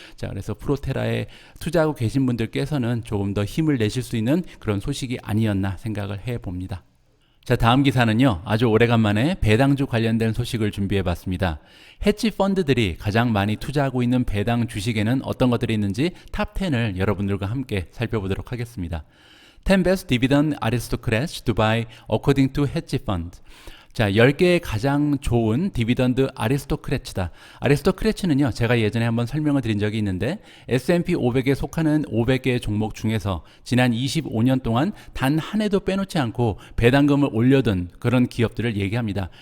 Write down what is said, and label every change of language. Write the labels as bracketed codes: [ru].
[ko] 자, 그래서 프로테라에 투자하고 계신 분들께서는 조금 더 힘을 내실 수 있는 그런 소식이 아니었나 생각을 해봅니다. 자, 다음 기사는요, 아주 오래간만에 배당주 관련된 소식을 준비해 봤습니다. 헤지 펀드들이 가장 많이 투자하고 있는 배당 주식에는 어떤 것들이 있는지 탑 10을 여러분들과 함께 살펴보도록 하겠습니다. [en] 10 Best Dividend Aristocrats to Buy According to Hedge Fund. [ko] 자, 10개의 가장 좋은 디비던드 아리스토크래츠다. 아리스토크래츠는요, 제가 예전에 한번 설명을 드린 적이 있는데 S&P 500에 속하는 500개의 종목 중에서 지난 25년 동안 단 한 해도 빼놓지 않고 배당금을 올려둔 그런 기업들을 얘기합니다.